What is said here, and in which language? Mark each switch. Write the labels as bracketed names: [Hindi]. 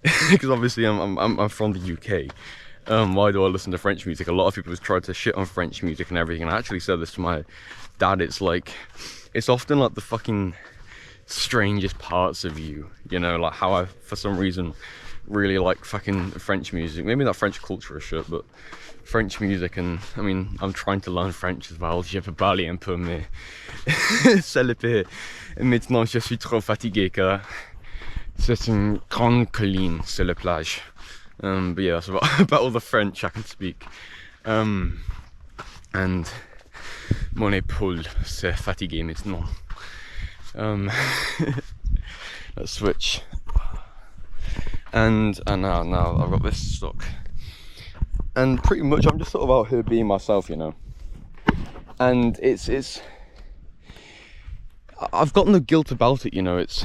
[English] Because obviously I'm from the UK. Why do I listen to French music? A lot of people have tried to shit on French music and everything, and I actually said this to my dad. It's like, it's often like the fucking strangest parts of you, you know, like how I, for some reason, really like fucking French music. Maybe not French culture or shit, but French music. And I mean, I'm trying to learn French as well. [French] Je peux parler un peu, mais c'est le pire. Maintenant, je suis trop fatigué car c'est une grande colline sur la plage. [English] But yeah, that's about all the French I can speak. [French] And mon épaule c'est fatigué maintenant. [English] Let's switch. And now I've got this stuck. And pretty much I'm just sort of out here being myself, you know. And it's I've got no guilt about it, you know.